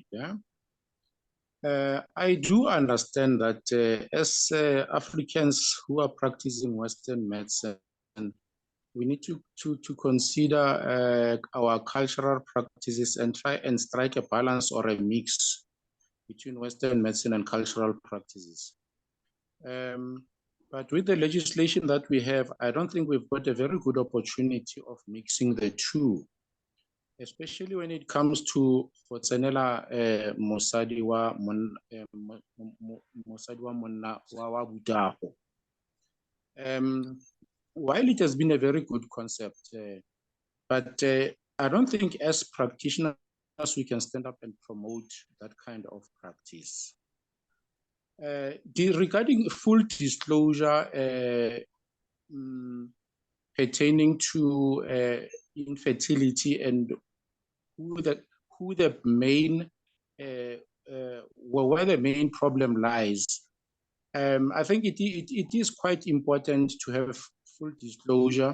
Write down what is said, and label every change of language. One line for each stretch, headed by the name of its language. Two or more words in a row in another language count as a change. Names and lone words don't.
English: Yeah, I do understand that as Africans who are practicing Western medicine, we need to consider our cultural practices and try and strike a balance or a mix between Western medicine and cultural practices. But with the legislation that we have, I don't think we've got a very good opportunity of mixing the two, especially when it comes to
Northern Sotho: mosadi wa monna wa butago.
English: While it has been a very good concept, but I don't think as practitioners we can stand up and promote that kind of practice. Regarding full disclosure pertaining to infertility and who the main where the main problem lies, I think it is quite important to have full disclosure.